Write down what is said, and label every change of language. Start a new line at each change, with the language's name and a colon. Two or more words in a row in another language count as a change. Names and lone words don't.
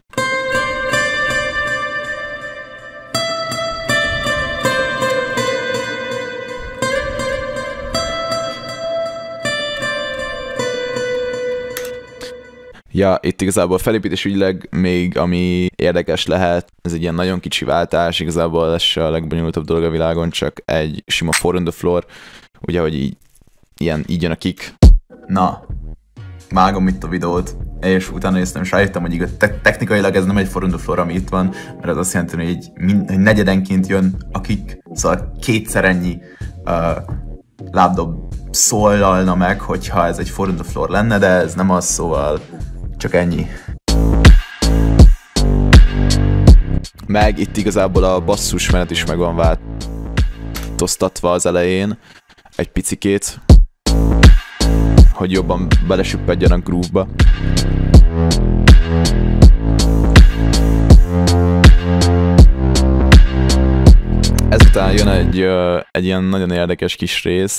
Hungarian: Ja, itt igazából felépítés ügyleg még ami érdekes lehet, ez egy ilyen nagyon kicsi váltás, igazából ez se a legbonyolultabb dolog a világon, csak egy sima
English: 4 on the floor,
Hungarian: ugye, hogy így jön a kick. Na, vágom itt a videót, és utána néztem, és rájöttem, hogy technikailag ez nem egy
English: 4 on the floor,
Hungarian: ami itt van, mert ez azt jelenti, hogy negyedenként jön a kick, szóval kétszer ennyi lábdob szólalna meg, hogyha ez egy
English: 4 on the floor
Hungarian: lenne, de ez nem az, szóval csak ennyi. Meg itt igazából a basszusmenet is meg van változtatva az elején, egy picikét. hogy jobban belesüppedjen a groove-ba. Ezután jön egy ilyen nagyon érdekes kis rész.